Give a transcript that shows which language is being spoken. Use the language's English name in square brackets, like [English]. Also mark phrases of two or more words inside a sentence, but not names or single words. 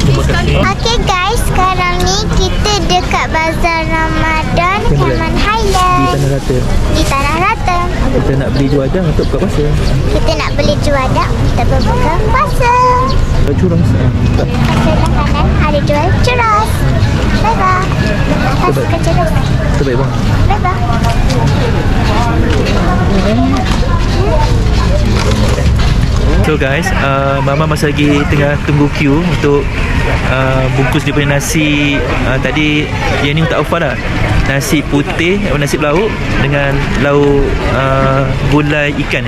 [English] Okay guys, [Malay] sekarang ni kita dekat Bazar Ramadan Cameron Highland Di Tanah Rata. di Tanah Rata. Kita nak beli juadah untuk buka puasa. Kita nak beli juadah untuk berbuka puasa. Curang. Sebelah kanan ada jual churros. Bye-bye. Saya suka churros. Terbaik bang. Bye-bye. [English] So guys, [Malay] Mama masih lagi tengah tunggu queue untuk bungkus dia punya nasi. Tadi yang ni tak offer lah. Nasi putih, nasi lauk dengan lauk gulai ikan.